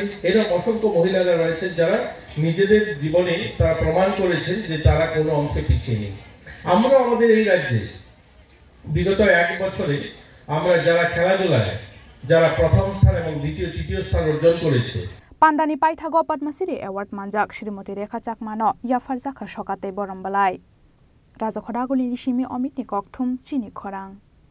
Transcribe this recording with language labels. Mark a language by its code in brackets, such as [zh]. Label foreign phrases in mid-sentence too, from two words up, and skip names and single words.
[bn] এরকম অসংখ্য মহিলারা রয়েছেন যারা নিজেদের জীবনে তারা প্রমাণ করেছেন যে তারা কোনো অংশে পিছিয়ে নেই। আমরা আমাদের এই রাজ্যে বিগত 1 বছরে আমরা যারা খেলাধুলায় যারা প্রথম স্থান এবং দ্বিতীয় তৃতীয় স্থান অর্জন করেছে। [trp] Pandani Paithago Padmasiri Award Manjak Srimoti Rekha Jakmano Yafarzaka Shokate Borombalai Raja Khodaguli Nishimi Omitni Kokthum Chini Khorang